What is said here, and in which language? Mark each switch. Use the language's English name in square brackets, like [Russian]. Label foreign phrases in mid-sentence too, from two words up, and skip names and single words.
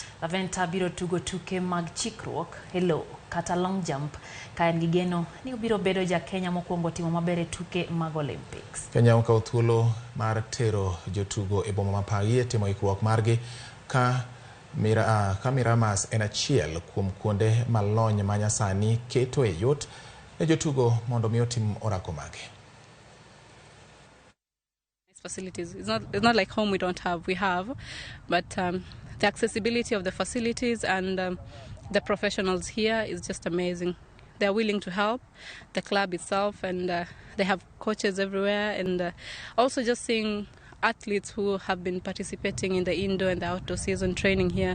[Luo (Kenya and Tanzania)] Laventer biro tugo tuke mag chikruok e lowo kata [English] long jump [Luo (Kenya and Tanzania)] ka en gi geno ni obiro bedo ja Kenya mokwongo timo maber e tuke mag Olympics. Kenya okawo thuolo mar tero jotugo e boma ma Paris e timo ikruok margi ka Miramas en achiel kuom kuonde malony ma nyasani keto e yot ne jotugo mondo mi otim orako mage. [English] Facilities. It's not like home we don't have. We have, but the accessibility of the facilities and the professionals here is just amazing. They're willing to help the club itself, and they have coaches everywhere, and also just seeing athletes who have been participating in the indoor and the outdoor season training here.